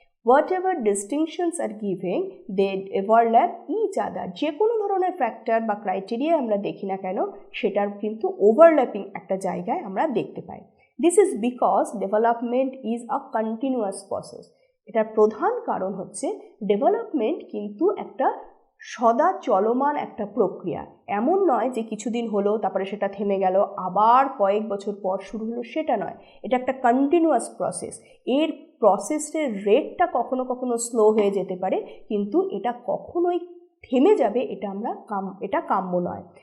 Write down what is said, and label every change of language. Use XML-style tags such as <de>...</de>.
<en>Whatever distinctions are given, they overlap each other.</en> <bn>যে কোনো ধরনের ফ্যাক্টর বা ক্রাইটেরিয়া আমরা দেখি না কেন সেটার কিন্তু ওভারল্যাপিং একটা জায়গায় আমরা দেখতে পাই।</bn> <en>This is because development is a continuous process.</en> <bn>এটার প্রধান কারণ হচ্ছে ডেভেলপমেন্ট কিন্তু একটা সদা চলমান একটা প্রক্রিয়া। এমন নয় যে কিছুদিন হলো তারপরে সেটা থেমে গেল আবার কয়েক বছর পর শুরু হলো, সেটা নয়। এটা একটা কন্টিনিউয়াস প্রসেস। এর প্রসেসের রেটটা কখনো কখনো স্লো হয়ে যেতে পারে, কিন্তু এটা কখনোই থেমে যাবে এটা কাম্য নয়।</bn>